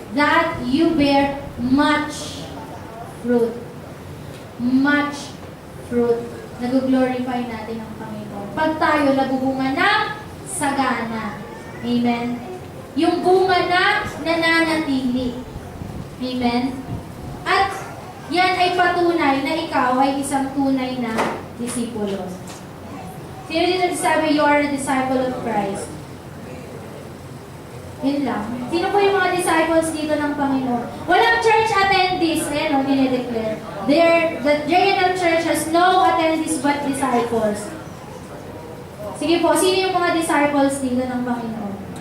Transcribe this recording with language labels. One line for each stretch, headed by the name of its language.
English: That you bear much fruit. Much fruit.
Filipino: Nag-glorify natin ang Panginoon. Pag tayo nabubunga ng sagana. Amen? Yung bunga na nananatili. Amen? At yan ay patunay na ikaw ay isang tunay na disipulo.
English: Sino dito sabi, you are a disciple of Christ?
Filipino: Yun lang. Sino po yung mga disciples dito ng Panginoon?
English: Walang church attendees. Ayan o, dinideclare. The J&L Church has no attendees but disciples.
Filipino: Sige po, sino yung mga disciples dito ng Panginoon?